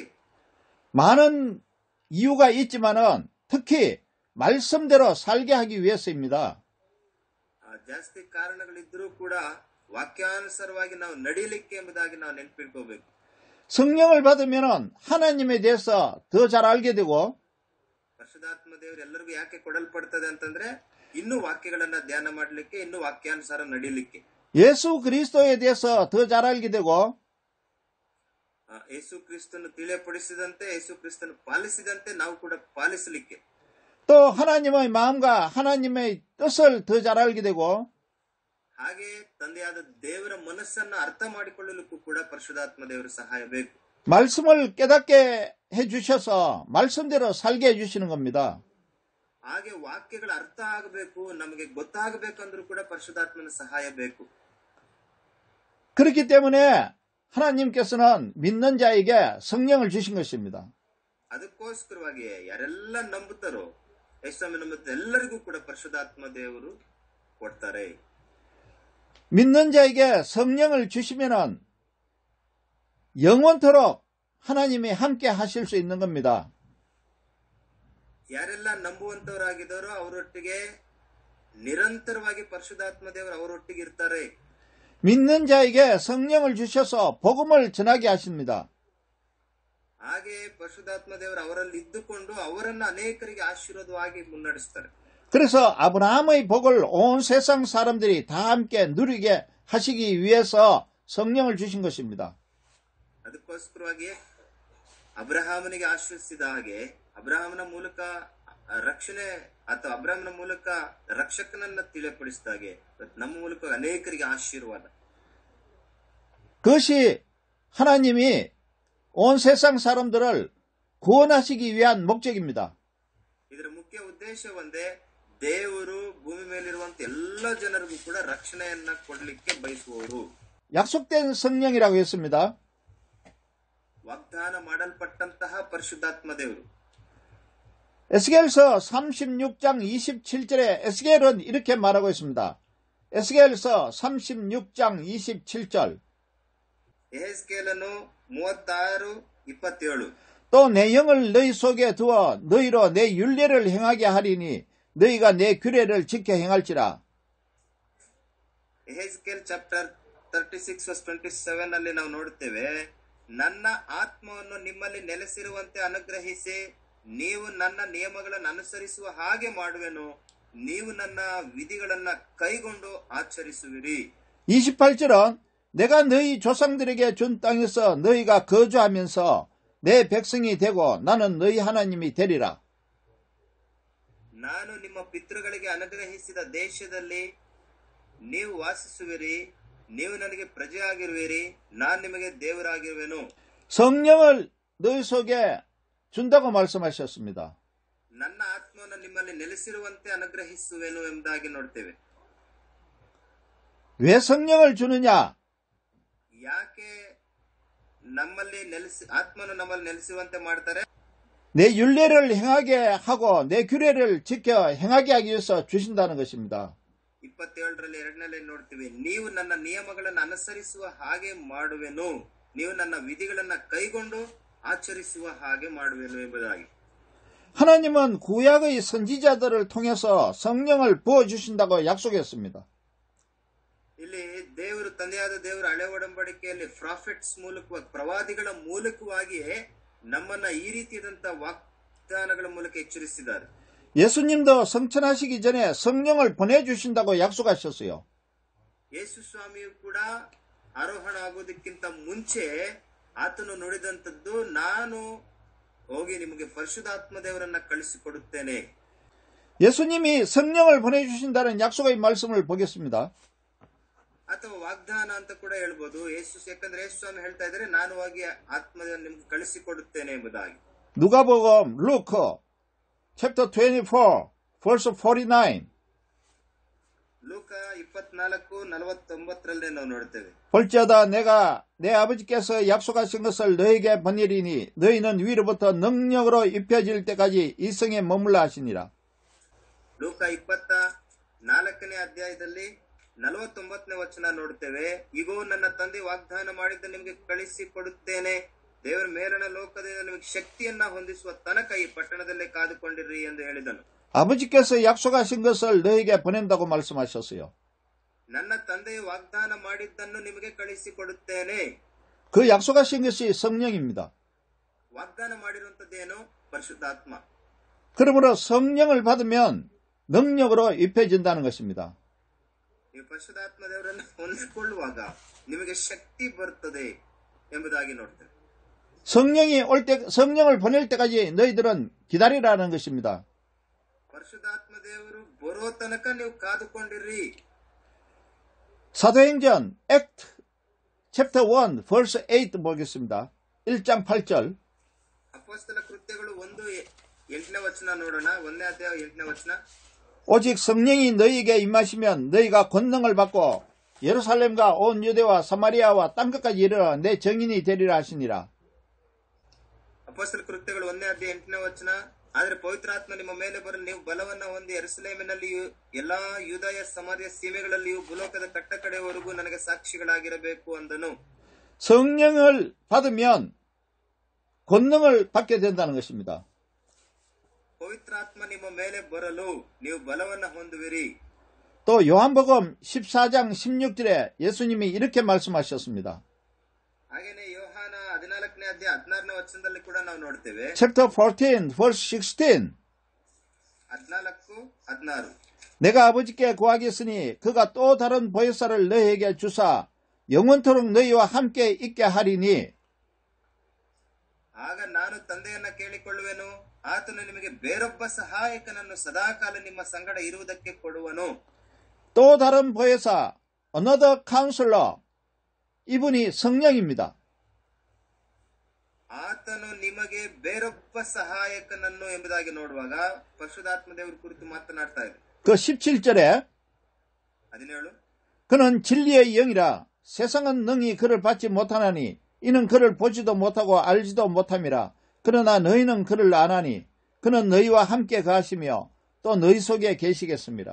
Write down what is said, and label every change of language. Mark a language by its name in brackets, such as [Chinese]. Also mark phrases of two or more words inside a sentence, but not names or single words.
[Korean] 많은 이유가 있지만은 특히 말씀대로 살게 하기 위해서입니다. [Kannada] ಜಾಸ್ತಿ ಕಾರಣಗಳಿದ್ರೂ ಕೂಡ ವಾಕ್ಯಾನುಸಾರವಾಗಿ ನಾವು ನಡೆಯಲಿಕ್ಕೆ ಎಂಬುದಾಗಿ ನಾವು ನೆನಪಿಟ್ಕೋಬೇಕು. [Korean] 성령을 받으면 하나님에 대해서 더 잘 알게 되고 [Kannada] ಪರಿಶುದ್ಧಾತ್ಮ ದೇವರು ಎಲ್ಲರಿಗೂ ಯಾಕೆ ಕೊಡಲ್ಪಡ್ತದೆ ಅಂತಂದ್ರೆ ಇನ್ನೂ ವಾಕ್ಯಗಳನ್ನ ಧ್ಯಾನ ಮಾಡಲಿಕ್ಕೆ, ಇನ್ನೂ ವಾಕ್ಯಾನುಸಾರ ನಡೀಲಿಕ್ಕೆ. [Korean] 예수 그리스도에 대해서 더 잘 알게 되고 [Kannada] ಯೇಸು ಕ್ರಿಸ್ತನು ತಿಳಿಯಪಡಿಸಿದಂತೆ, ಯೇಸು ಕ್ರಿಸ್ತನು ಪಾಲಿಸಿದಂತೆ ನಾವು ಕೂಡ ಪಾಲಿಸಲಿಕ್ಕೆ, [Korean] 또 하나님의 마음과 하나님의 뜻을 더 잘 알게 되고 [Kannada] ಹಾಗೆ ತಂದೆಯಾದ ದೇವರ ಮನಸ್ಸನ್ನು ಅರ್ಥ ಮಾಡಿಕೊಳ್ಳಲಿಕ್ಕೂ ಕೂಡ ಪರಿಶುದ್ಧಾತ್ಮ ದೇವರ ಸಹಾಯ ಬೇಕು. [Korean] 말씀을 깨닫게 해주셔서 말씀대로 살게 해주시는 겁니다. [Kannada] ಹಾಗೆ ವಾಕ್ಯಗಳ ಅರ್ಥ ಆಗಬೇಕು, ನಮಗೆ ಗೊತ್ತಾಗಬೇಕಂದ್ರೂ ಕೂಡ ಪರಿಶುದ್ಧಾತ್ಮನ ಸಹಾಯ ಬೇಕು. [Korean] 그렇기 때문에 하나님께서는 믿는 자에게 성령을 주신 것입니다. [Kannada] ಅದಕ್ಕೋಸ್ಕರವಾಗಿ ಯಾರೆಲ್ಲ ನಂಬುತ್ತಾರೋ, ಯೇಸುಸ್ವಾಮಿ ನಂಬುತ್ತ ಎಲ್ಲರಿಗೂ ಕೂಡ ಪರಿಶುದ್ಧಾತ್ಮ ದೇವರು ಕೊಡ್ತಾರೆ. [Korean] 믿는 자에게 성령을 주시면은 영원토록 하나님이 함께 하실 수 있는 겁니다. [Kannada] ಯಾರೆಲ್ಲ ನಂಬುವಂತವರಾಗಿದ್ದಾರೋ ಅವರೊಟ್ಟಿಗೆ ನಿರಂತರವಾಗಿ ಪರಿಶುದ್ಧಾತ್ಮ ದೇವರು ಅವರೊಟ್ಟಿಗೆ ಇರ್ತಾರೆ. [Korean] 믿는 자에게 성령을 주셔서 복음을 전하게 하십니다. [Kannada] ಹಾಗೆ ಪರಿಶುದ್ಧಾತ್ಮ ದೇವರು ಅವರಲ್ಲಿ ಇದ್ದುಕೊಂಡು ಅವರನ್ನು ಅನೇಕರಿಗೆ ಆಶೀರ್ವಾದವಾಗಿ ಮುನ್ನಡೆಸ್ತಾರೆ. [Korean] 그래서 아브라함의 복을 온 세상 사람들이 다 함께 누리게 하시기 위해서 성령을 주신 것입니다. [Kannada] ಅದಕ್ಕೋಸ್ಕರವಾಗಿ ಅಬ್ರಹಾಮನಿಗೆ ಆಶೀರ್ವದಿಸಿದ ಹಾಗೆ ಅಬ್ರಹಾಮನ ಮೂಲಕ ರಕ್ಷಣೆ ಅಥವಾ ಅಬ್ರಹಾಮನ ಮೂಲಕ ರಕ್ಷಕನನ್ನ ತಿಳಿಯಪಡಿಸಿದ ಹಾಗೆ ನಮ್ಮ ಮೂಲಕ ಅನೇಕರಿಗೆ ಆಶೀರ್ವಾದ. [Korean] 그것이 하나님이 온 세상 사람들을 구원하시기 위한 목적입니다. [Kannada] ಇದರ ಮುಖ್ಯ ಉದ್ದೇಶ ಒಂದೇ, ದೇವರು ಭೂಮಿ ಮೇಲಿರುವಂತ ಎಲ್ಲ ಜನರಿಗೂ ಕೂಡ ರಕ್ಷಣೆಯನ್ನ ಕೊಡಲಿಕ್ಕೆ ಬಯಸುವವರು. [Korean] 약속된 성령이라고 했습니다. [Kannada] ವಾಗ್ದಾನ ಮಾಡಲ್ಪಟ್ಟಂತಹ ಪರಿಶುದ್ಧಾತ್ಮ ದೇವರು. [Korean] 에스겔서 36장 27절에 에스겔은 이렇게 말하고 있습니다. 에스겔서 36장 27절. [Kannada] ಎಹೆಜ್ಕೇಲನು 36:27. [Korean] 또 내 영을 너희 속에 두어 너희로 내 율례를 행하게 하리니 너희가 내 규례를 지켜 행할지라. [Kannada] ಎಹೆಜ್ಕೇಲ್ ಚಾಪ್ಟರ್ 36:27 ನಲ್ಲಿ ನಾವು ನೋಡುತ್ತೇವೆ, ನನ್ನ ಆತ್ಮವನ್ನು ನಿಮ್ಮಲ್ಲಿ ನೆಲೆಸಿರುವಂತೆ ಅನುಗ್ರಹಿಸಿ ನೀವು ನನ್ನ ನಿಯಮಗಳನ್ನು ಅನುಸರಿಸುವ ಹಾಗೆ ಮಾಡುವೆನು, ನೀವು ನನ್ನ ವಿಧಿಗಳನ್ನ ಕೈಗೊಂಡು ಆಚರಿಸುವಿರಿ. [Korean] 28절은 내가 너희 조상들에게 준 땅에서 너희가 거주하면서 내 백성이 되고 나는 너희 하나님이 되리라. [Kannada] ನಾನು ನಿಮ್ಮ ಪಿತೃಗಳಿಗೆ ಅನುಗ್ರಹಿಸಿದ ದೇಶದಲ್ಲಿ ನೀವು ವಾಸಿಸುವಿರಿ, ನೀವು ನನಗೆ ಪ್ರಜೆಯಾಗಿರುವಿರಿ, ನಾನು ನಿಮಗೆ ದೇವರಾಗಿರುವೆನು. [Korean] 성령을 너희 속에 준다고 말씀하셨습니다. [Kannada] ನನ್ನ ಆತ್ಮವನ್ನು ನಿಮ್ಮಲ್ಲಿ ನೆಲೆಸಿರುವಂತೆ ಅನುಗ್ರಹಿಸುವೆನು ಎಂಬುದಾಗಿ ನೋಡ್ತೇವೆ. [Korean] 왜 성령을 주느냐? [Kannada] ಯಾಕೆ ಆತ್ಮನು ನಮ್ಮಲ್ಲಿ ನೆಲೆಸುವಂತೆ ಮಾಡ್ತಾರೆ? [Korean] 내 율례를 행하게 하고 내 규례를 지켜 행하게 하기 위해서 주신다는 것입니다. [Kannada] 27ರಲ್ಲಿ 2ರಲ್ಲಿ ನೋಡ್ತೀವಿ, ನೀವು ನನ್ನ ನಿಯಮಗಳನ್ನು ಅನುಸರಿಸುವ ಹಾಗೆ ಮಾಡುವೆನು, ನೀವು ನನ್ನ ವಿಧಿಗಳನ್ನ ಕೈಗೊಂಡು ಆಚರಿಸುವ ಹಾಗೆ ಮಾಡುವೆನು ಎಂಬುದಾಗಿ. [Korean] 하나님은 구약의 선지자들을 통해서 성령을 부어주신다고 약속했습니다. [Kannada] ಇಲ್ಲಿ ದೇವರು, ತಂದೆಯಾದ ದೇವರು ಹಳೆ ಒಡಂಬಡಿಕೆಯಲ್ಲಿ ಪ್ರಾಫಿಟ್ಸ್ ಮೂಲಕವಾಗಿ, ಪ್ರವಾದಿಗಳ ಮೂಲಕವಾಗಿಯೇ ನಮ್ಮನ್ನ ಈ ರೀತಿಯಾದಂತಹ ವಾಗ್ದಾನಗಳ ಮೂಲಕ ಎಚ್ಚರಿಸಿದ್ದಾರೆ. [Korean] 예수님도 성천하시기 전에 성령을 보내주신다고 약속하셨어요. [Kannada] ಯೇಸು ಸ್ವಾಮಿಯು ಕೂಡ ಆರೋಹಣ ಆಗೋದಕ್ಕಿಂತ ಮುಂಚೆ ಆತನು ನುಡಿದಂಥದ್ದು, ನಾನು ಹೋಗಿ ನಿಮಗೆ ಪರಿಶುದ್ಧಾತ್ಮ ದೇವರನ್ನ ಕಳಿಸಿಕೊಡುತ್ತೇನೆ. [Korean] 예수님이 성령을 보내주신다는 약속의 말씀을 보겠습니다. [Kannada] ಅಥವಾ ವಾಗ್ದಾನ ಅಂತ ಕೂಡ ಹೇಳ್ಬೋದು. ಯಾಕಂದ್ರೆ ಯೇಸು ಸ್ವಾಮಿ ಹೇಳ್ತಾ ಇದ್ದಾರೆ, ನಾನು ಹೋಗಿ ಆತ್ಮವನ್ನು ನಿಮ್ಗೆ ಕಳಿಸಿಕೊಡುತ್ತೇನೆ ಎಂಬುದಾಗಿ. [Korean] 누가복음 루크 [English] chapter 24 verse 49. [Kannada] ಲೂಕ 24:49ರಲ್ಲಿ ನಾವು ನೋಡ್ತೇವೆ. [Korean] 볼지어다 내가 내 아버지께서 약속하신 것을 너에게 보내리니 너희는 위로부터 능력으로 입혀질 때까지 이 성에 머물라 하시니라. [Kannada] ಲೂಕ 24ನೇ ಅಧ್ಯಾಯದಲ್ಲಿ 49ನೇ ವಚನ ನೋಡ್ತೇವೆ. ಇಗೋ ನನ್ನ ತಂದೆ ವಾಗ್ದಾನ ಮಾಡಿದ್ದ ನಿಮಗೆ ಕಳಿಸಿಕೊಡುತ್ತೇನೆ, ದೇವರ ಮೇಲಣ ಲೋಕದಿಂದ ನಿಮಗೆ ಶಕ್ತಿಯನ್ನ ಹೊಂದಿಸುವ ತನಕ ಈ ಪಟ್ಟಣದಲ್ಲೇ ಕಾದುಕೊಂಡಿರ್ರಿ ಎಂದು ಹೇಳಿದನು. [Korean] 아버지께서 약속하신 것을 너에게 보낸다고 말씀하셨어요. [Kannada] ನನ್ನ ತಂದೆಯು ವಾಗ್ದಾನ ಮಾಡಿದ್ದನ್ನು ನಿಮಗೆ ಕಳಿಸಿಕೊಡುತ್ತೇನೆ. [Korean] 그 약속하신 것이 성령입니다. [Kannada] ವಾಗ್ದಾನ ಮಾಡಿರುವಂತದ್ದೇನು? ಪರಿಶುದ್ಧಾತ್ಮ. [Korean] 그러므로 성령을 받으면 능력으로 입혀진다는 것입니다. [Kannada] ಈ ಪರಿಶುದ್ಧಾತ್ಮ ದೇವರನ್ನು ಹೊಂದಿಕೊಳ್ಳುವಾಗ ನಿಮಗೆ ಶಕ್ತಿ ಬರುತ್ತದೆ ಎಂಬುದಾಗಿ ನೋಡ್ತೇವೆ. [Korean] 성령을 보낼 때까지 너희들은 기다리라는 것입니다. [Kannada] ಪರಿಶುದ್ಧಾತ್ಮ ದೇವರು ಬರೋ ತನಕ ನೀವು ಕಾದುಕೊಂಡಿರ್ರಿ. [Korean] 사도행전 [English] Act chapter 1 verse 8 [Korean] 보겠습니다. 1장 8절. [Kannada] ಅಪೊಸ್ತಲ ಕೃತ್ಯಗಳು 1:8ನೇ ವಚನ ನೋಡೋಣ. 1ನೇ ಅಧ್ಯಾಯ 8ನೇ ವಚನ. [Korean] 오직 성령이 너희에게 임하시면 너희가 권능을 받고 예루살렘과 온 유대와 사마리아와 땅끝까지 이르러 내 증인이 되리라 하시니라. [Kannada] ಅಪೊಸ್ತಲ ಕೃತ್ಯಗಳು 1ನೇ ಅಧ್ಯಾಯ 8ನೇ ವಚನ. ಆದರೆ ಪವಿತ್ರಾತ್ಮ ನಿಮ್ಮ ಮೇಲೆ ಬರಲು ನೀವು ಬಲವನ್ನ ಹೊಂದಿ ಯೆರೂಸಲೇಮಿನಲ್ಲಿಯೂ ಎಲ್ಲಾ ಯೂದಾಯ ಸಮಾರ್ಯ ಸೀಮೆಗಳಲ್ಲಿಯೂ ಭೂಲೋಕದ ಕಟ್ಟಕಡೆಯವರೆಗೂ ನನಗೆ ಸಾಕ್ಷಿಗಳಾಗಿರಬೇಕು ಅಂದನು. [Korean] 성령을 받으면 권능을 받게 된다는 것입니다. [Kannada] ಪವಿತ್ರಾತ್ಮ ನಿಮ್ಮ ಮೇಲೆ ಬರಲು ನೀವು ಬಲವನ್ನ ಹೊಂದುವಿರಿ. [Korean] 또 요한복음 14장 16절에 예수님이 이렇게 말씀하셨습니다. [Kannada] ಹಾಗೇನೆ ಯೋಹಾನ 14ನೇ ಅಧ್ಯಾಯ 16ನೇ ವಚನದಲ್ಲಿ ಕೂಡ ನಾವು ನೋಡ್ತೇವೆ. [English] Chapter 14 verse 16. 14:16. [Korean] 내가 아버지께 구하겠으니 그가 또 다른 보혜사를 너희에게 주사 영원토록 너희와 함께 있게 하리니. [Kannada] ಆಗ ನಾನು ತಂದೆಯನ್ನ ಕೇಳಿಕೊಳ್ಳುವೆನು, ಆತನು ನಿಮಗೆ ಬೇರೊಬ್ಬ ಸಹಾಯಕನನ್ನು ಸದಾಕಾಲ ನಿಮ್ಮ ಸಂಗಡ ಇರುವುದಕ್ಕೆ ಕೊಡುವನು. [Korean] 또 다른 보혜사, [English] another counselor, [Korean] 이분이 성령입니다. [Kannada] ಆತನು ನಿಮಗೆ ಬೇರೊಬ್ಬ ಸಹಾಯಕನನ್ನು ಎಂಬುದಾಗಿ ನೋಡುವಾಗ ಪರಿಶುದ್ಧಾತ್ಮ ದೇವರ ಕುರಿತು ಮಾತನಾಡ್ತಾ ಇದೆ. [Korean] 그 17절에 17. 그는 진리의 영이라 세상은 능히 그를 받지 못하나니 이는 그를 보지도 못하고 알지도 못함이라. 그러나 너희는 그를 아나니 그는 너희와 함께 가시며 또 너희 속에 계시겠습니다.